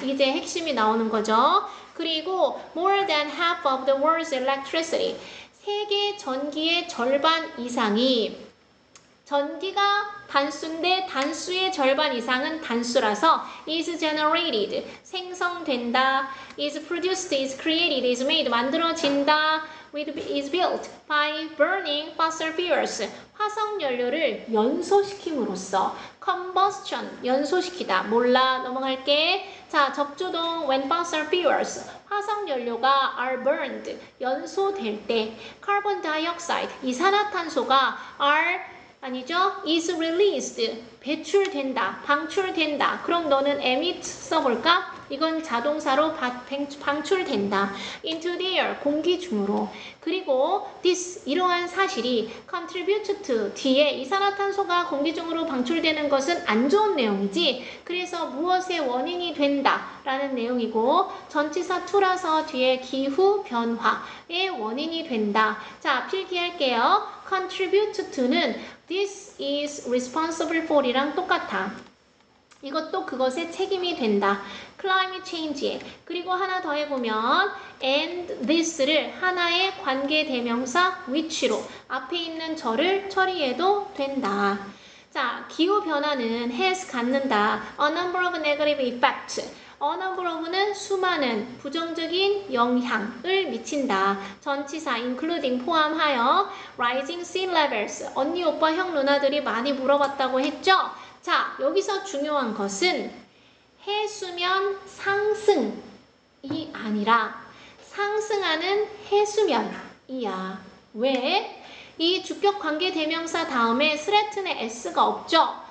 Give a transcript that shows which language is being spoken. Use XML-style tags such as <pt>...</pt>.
<ko>이제 핵심이 나오는 거죠. 그리고</ko> <en>more than half of the world's electricity,</en> <ko>세계 전기의 절반 이상이, 전기가 단수인데 단수의 절반 이상은 단수라서 is generated, 생성된다.</ko> <en>is produced, is created, is made,</en> <ko>만들어진다.</ko> <en>is built by burning fossil fuels,</en> <ko>화석연료를 연소시킴으로써. combustion, 연소시키다. 몰라, 넘어갈게.</ko> <en>자, 접조동 when fossil fuels,</en> <ko>화석연료가</ko> <en>are burned,</en> <ko>연소될 때.</ko> <en>carbon dioxide,</en> <ko>이산화탄소가</ko> <en>are</en> <ko>아니죠? is released, 배출된다, 방출된다. 그럼 너는 emit 써볼까? 이건 자동사로 방출된다.</ko> <en>into the air,</en> <ko>공기 중으로. 그리고 this, 이러한 사실이 contribute to, 뒤에 이산화탄소가 공기 중으로 방출되는 것은 안 좋은 내용이지. 그래서 무엇의 원인이 된다 라는 내용이고, 전치사 to라서 뒤에 기후 변화의 원인이 된다. 자, 필기할게요. contribute to는 this is responsible for 이랑 똑같아. 이것도 그것의 책임이 된다. climate change에. 그리고 하나 더 해보면 and this를 하나의 관계대명사 which로 앞에 있는 저를 처리해도 된다. 자, 기후변화는 has 갖는다.</ko> <en>a number of negative effects.</en> <ko>a number of는 수많은 부정적인 영향을 미친다. 전치사 including 포함하여</ko> <en>rising sea levels.</en> <ko>언니, 오빠, 형, 누나들이 많이 물어봤다고 했죠? 자, 여기서 중요한 것은 해수면 상승이 아니라 상승하는 해수면이야. 왜? 이 주격 관계 대명사 다음에 threaten의 s가 없죠?</ko>